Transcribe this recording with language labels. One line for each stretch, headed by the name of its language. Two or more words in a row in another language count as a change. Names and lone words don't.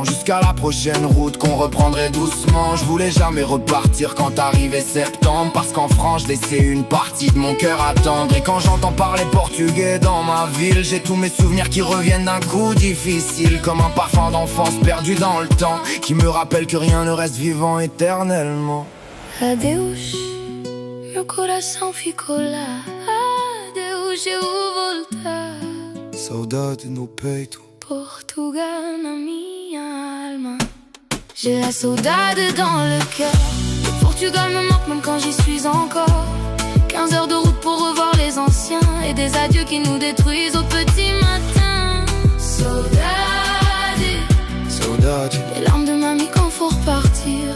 French: Jusqu'à la prochaine route qu'on reprendrait doucement. Je voulais jamais repartir quand arrivait septembre, parce qu'en France je laissais une partie de mon cœur attendre. Et quand j'entends parler portugais dans ma ville, j'ai tous mes souvenirs qui reviennent d'un coup difficile, comme un parfum d'enfance perdu dans le temps, qui me rappelle que rien ne reste vivant éternellement.
Portuguese: Adeus, meu coração ficou lá. Adeus, eu vou voltar. Saudade no peito. Portugal na minha alma.
French: J'ai la saudade dans le cœur. Le Portugal me manque même quand j'y suis encore. 15 heures de route pour revoir les anciens et des adieux qui nous détruisent au petit matin. Saudade. Saudade, Les larmes de mamie quand faut repartir.